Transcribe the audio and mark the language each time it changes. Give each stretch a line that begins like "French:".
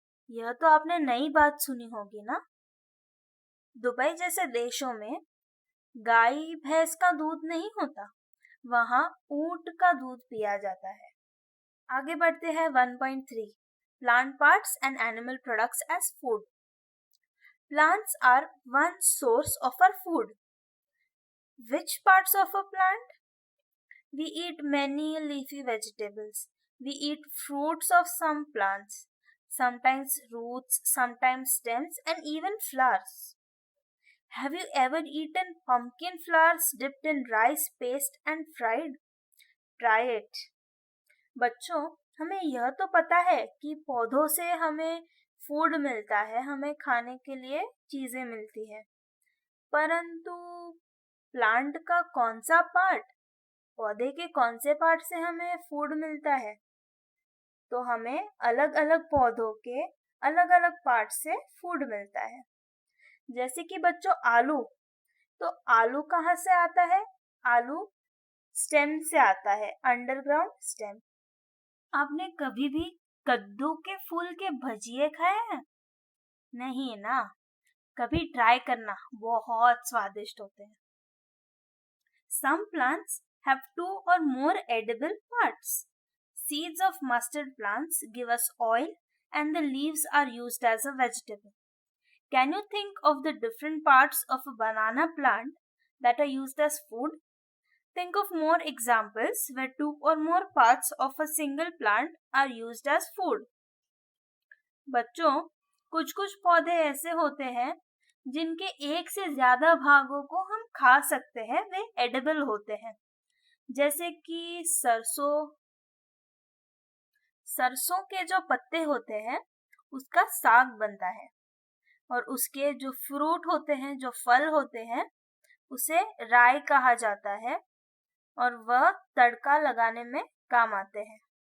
Hindi: यह तो आपने नई बात सुनी होगी ना? दुबई जैसे देशों में गाय भैंस का दूध नहीं होता, वहाँ ऊंट का दूध पिया जाता है। आगे बढ़ते हैं
English: 1.3 plant parts and animal products as food. Plants are one source of our food. Which parts of a plant? We eat many leafy vegetables. We eat fruits of some plants, sometimes roots, sometimes stems, and even flowers. Have you ever eaten pumpkin flowers dipped in rice paste and fried? Try it.
Hindi: बच्चों, हमें यह तो पता है कि पौधों से हमें फूड मिलता है, हमें खाने के लिए चीजें मिलती है, परंतु प्लांट का कौन सा पार्ट, पौधे के कौन से पार्ट से हमें फूड मिलता है? तो हमें अलग अलग पौधों के अलग अलग पार्ट से फूड मिलता है। जैसे कि बच्चों आलू, तो आलू कहाँ से आता है? आलू स्टेम से आता है, अंडरग्राउंड स्टेम। आपने कभी भी कद्दू के फूल के भजिए खाए हैं? नहीं ना, कभी ट्राई करना, बहुत स्वादिष्ट होते हैं।
English: Some plants have 2 or more edible parts. Seeds of mustard plants give us oil and the leaves are used as a vegetable. Can you think of the different parts of a banana plant that are used as food? Think of more examples where 2 or more parts of a single plant are used as food.
Hindi: बच्चों, कुछ कुछ पौधे ऐसे होते हैं जिनके एक से ज्यादा भागों को हम खा सकते हैं, वे एडिबल होते हैं। जैसे कि सरसों के जो पत्ते होते हैं उसका साग बनता है, और उसके जो फ्रूट होते हैं, जो फल होते हैं, उसे राई कहा जाता है और वह तड़का लगाने में काम आते हैं।